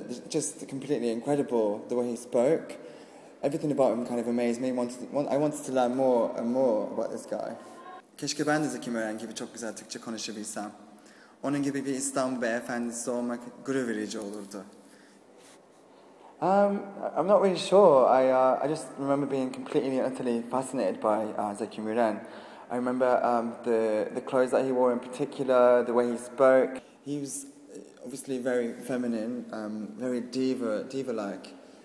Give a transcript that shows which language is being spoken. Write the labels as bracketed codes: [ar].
[en] Just completely incredible, the way he spoke. Everything about him kind of amazed me. I wanted to learn more and more about this guy. [tr] Keşke ben de Zeki Müren gibi çok güzel Türkçe konuşabilsem. Onun gibi bir İstanbul beyefendisi olmak gurur verici olurdu. [en] I'm not really sure. I just remember being completely and utterly fascinated by Zeki Müren. I remember the clothes that he wore in particular, the way he spoke. He was obviously very feminine, very diva-like.